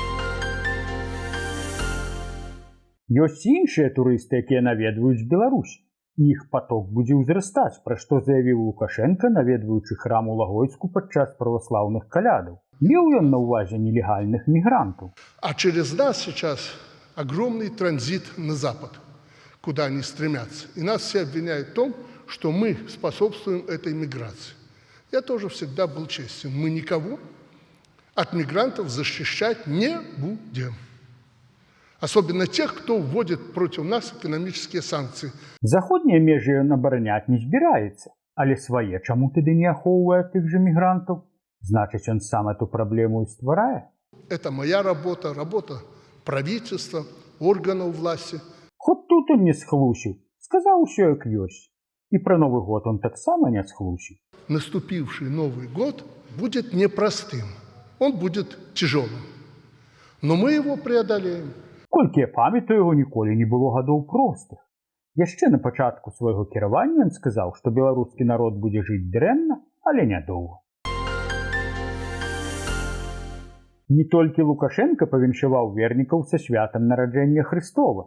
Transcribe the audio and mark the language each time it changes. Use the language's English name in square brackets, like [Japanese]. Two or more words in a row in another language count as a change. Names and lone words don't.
[Belarusian] Ёсць і іншыя турысты, якія наведваюць Беларусь. Іх поток будзе ўзрастаць, пра што заявіў Лукашенка, наведваючы храм у Лагойску падчас праваслаўных калядаў. Меў ён на ўвазе нелегальных мігрантаў. [Russian] А через нас сейчас огромный транзит на Запад, куда они стремятся. И нас все обвиняют в том, что мы способствуем этой миграции. Я тоже всегда был честен. Мы никого от мигрантов защищать не будем. Особенно тех, кто вводит против нас экономические санкции. [Belarusian] Заходнія межы ён абараняць не збіраецца, але свае чаму тады не ахоўвае тых жа мігрантаў? Значыць, ён сам эту праблему і стварае? [Russian] Это моя работа, работа правительства, органов власти. [Belarusian] Хоць тут он не схлусіў, сказаў усё як ёсць. І пра Новы год он таксама не схлусіў. [Russian] Наступивший Новый год будет непростым. Он будет тяжелым. Но мы его преодолеем. [Belarusian] Колькі я памятаю, яго ніколі не было гадоў простых. Яшчэ на пачатку свайго кіравання ён сказаў, што беларускі народ будзе жыць дрэнна, але нядоўга. Не толькі Лукашенка павіншаваў вернікаў са святам нараджэння Хрыстова.